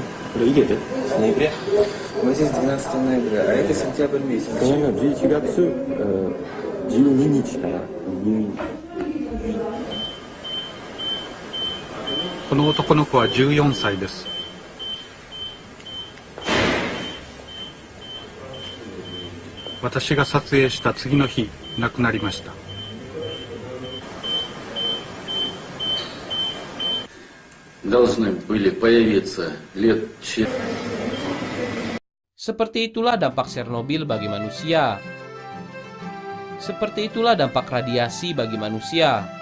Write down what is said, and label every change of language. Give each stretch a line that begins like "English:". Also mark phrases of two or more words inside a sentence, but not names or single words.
Japanese: これ家で？去年の11月12日から入院。この男の子は14歳です。私が撮影した次の日、亡くなりました。
Indonesian: Seperti itulah dampak Chernobyl bagi manusia. Seperti itulah dampak radiasi bagi manusia.